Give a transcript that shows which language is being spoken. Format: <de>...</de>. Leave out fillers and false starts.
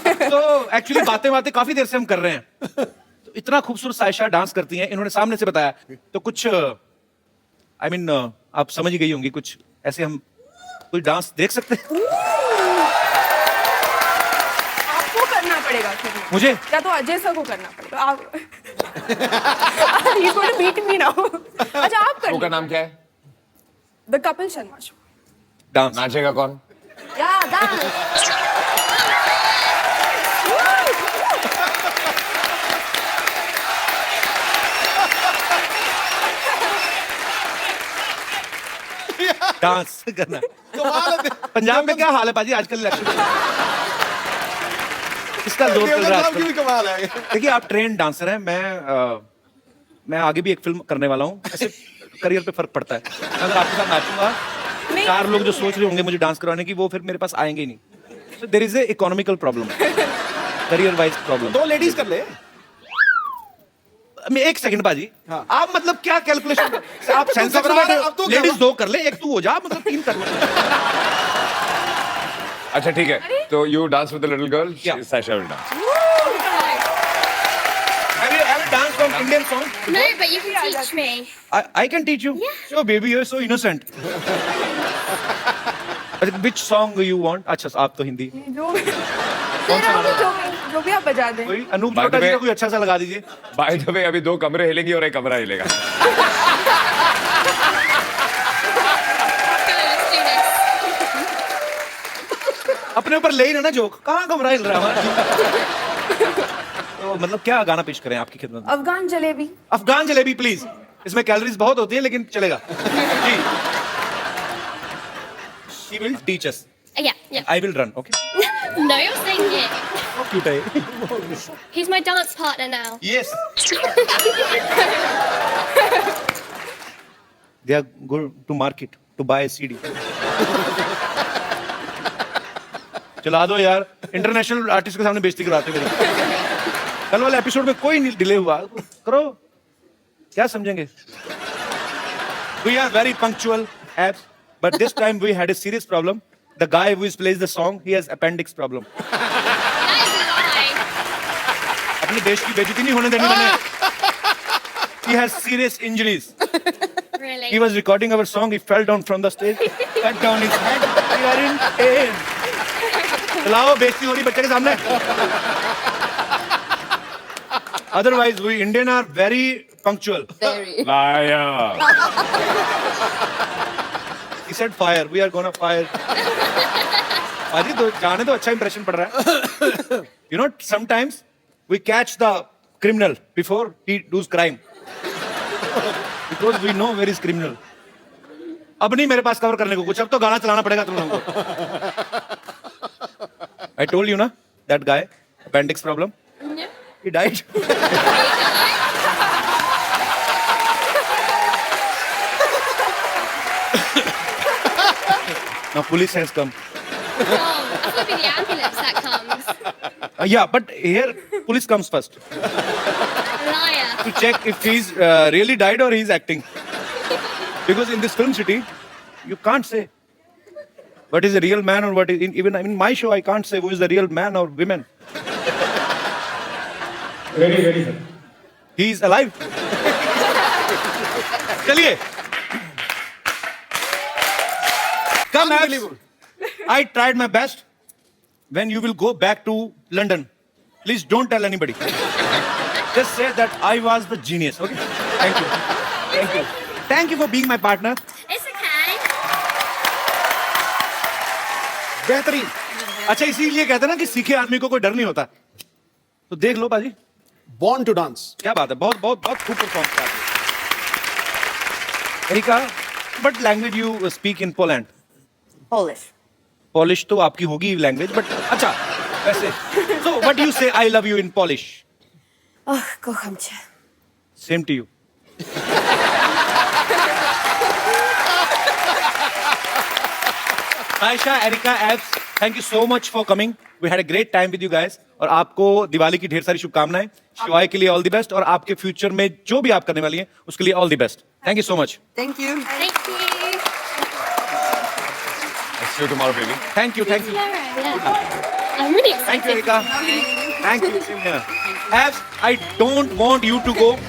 <hi>तो एक्चुअली बातें काफी देर से हम कर रहे हैं। तो इतना खूबसूरत सायशा डांस करती हैं, इन्होंने सामने से बताया, तो कुछ</hi> <en>I mean</en> <hi>आप समझ ही गई होंगी, कुछ ऐसे हम कोई डांस देख सकते हैं? आपको करना पड़ेगा फिर। मुझे? या तो अजय सर को करना पड़ेगा।</hi> <en>आप He's going to beat me now.</en> <hi>अच्छा, आप कर शो का नाम क्या है? The Kapil Sharma show. Dance नाचेगा कौन? या डांस। डांस करना। पंजाब में क्या हाल है पाजी आजकल इलेक्शन? इसका जोर चल रहा है की भी आजकल। कमाल है। देखिए, आप ट्रेन डांसर हैं, मैं आगे भी एक फिल्म करने वाला हूँ। ऐसे करियर पे फर्क पड़ता है। अगर आपके साथ नाचूंगा, 4 लोग जो सोच रहे होंगे मुझे डांस करवाने की, वो फिर मेरे पास आएंगे ही नहीं।</hi> <en>So there is a economical problem, career wise problem.</en> <hi>2 ladies कर ले। मैं 1 सेकंड बाजी, आप मतलब क्या कैलकुलेशन? आप सेंसर घबरा रहा है, अब तो लेडीज 2 कर ले, 1 तू हो जा, मतलब 3 कर ले। अच्छा ठीक है,</hi> <en>तो you dance with the little girl, Yeah. Saisha will dance. Have you ever danced from Indian song? No, but you can teach me. I can teach you. Sure, baby, you're so innocent. Which song you want?</en> <hi>अच्छा, आप तो हिंदी। जो भी आप बजा दें। कोई Anoop</hi> <en>By the</en> <hi>चोटा जी</hi> <en>way-</en> <hi>का कोई अच्छा सा लगा दीजिए। बाय द वे, अभी 2 कमरे हिलेंगी और 1 कमरा हिलेगा।</hi> <en>Okay, let's do this.</en> <hi>अपने ऊपर ले ही ना जोक, कहाँ कमरा हिल रहा है हमारा? तो मतलब क्या गाना पेश करें आपकी खिदमत में? अफगान जलेबी। अफगान जलेबी प्लीज। इसमें कैलोरीज बहुत होती है लेकिन चलेगा। जी।</hi> <en>She will teach us. Yeah, yeah. I will run. Okay. No, you're singing. How cute</en> <hi>है ये?</hi> <en>He's my dance partner now. Yes. They are going to market to buy a CD.</en> <hi>चला दो यार, इंटरनेशनल आर्टिस्ट के सामने बेइज्जती कराते मेरी। कल वाले एपिसोड में कोई नहीं डिले हुआ, करो, क्या समझेंगे?</hi> <en>We are very punctual, abs, but this time we had a serious problem. The guy who plays the song, he has appendix problem. That is a lie.</en> <hi>अपने देश की बेइज्जती नहीं होने देनी मैंने।</hi> <en>He has serious injuries. Really? He was recording our song. He fell down from the stage, cut down his head. We are in pain.</en> <hi>चलाओ, बेइज्जती हो रही बच्चे के सामने।</hi> <en>Otherwise, we Indian are very punctual. Very. Liar. He said fire. We are gonna fire.</en> <hi>अजी तो जाने तो अच्छा इंप्रेशन पड़ रहा है।</hi> <en>You know, sometimes we catch the criminal before he does crime. Because we know where is criminal.</en> <hi>अब नहीं मेरे पास कवर करने को कुछ, अब तो गाना चलाना पड़ेगा तुम लोगों को।</hi> <en>I told you ना, that guy, appendix problem. Yeah. He died. Now police has come. Wrong. I thought it'd be the ambulance that comes. Yeah, but here police comes first Liar. to check if he's really died or he's acting. Because in this film city, you can't say what is a real man or what is even in my show I can't say who is the real man or women. Very. He is alive.</en> <hi>चलिए.</hi> <en>Come, Abs. I tried my best. When you will go back to London, please don't tell anybody. Just say that I was the genius. Okay? Thank you. Thank you. Thank you for being my partner. It's okay.</en> <hi>बेहतरीन. अच्छा इसीलिए कहते हैं ना कि सीखे आदमी को कोई डर नहीं होता. तो देख लो बाजी.</hi> <en>Born to dance.</en> <hi>क्या बात है. बहुत बहुत बहुत खूब परफॉर्म किया.</hi> <en>Erika, what language you speak in Poland? Polish. Polish</en> <hi>तो आपकी होगी लैंग्वेज बट अच्छा वैसे</hi> <en>so what do you say I love you in Polish?</en> <pl>Oh, kocham cię.</pl> <en>Same to you. Aisha, Erika, Abs, thank you so much for coming. We had a great time with you guys.</en> <hi>और आपको दिवाली की ढेर सारी शुभकामनाएं. शिवाय के लिए</hi> <en>all the best</en> <hi>और आपके फ्यूचर में जो भी आप करने वाली हैं उसके लिए all the best.</hi> <en>Thank you so much. Thank you. Thank you. See you tomorrow, baby. Thank you. Yeah. I'm really excited. Thank you, Erika. Thank you. Same here. Abs, I don't want you to go.</en>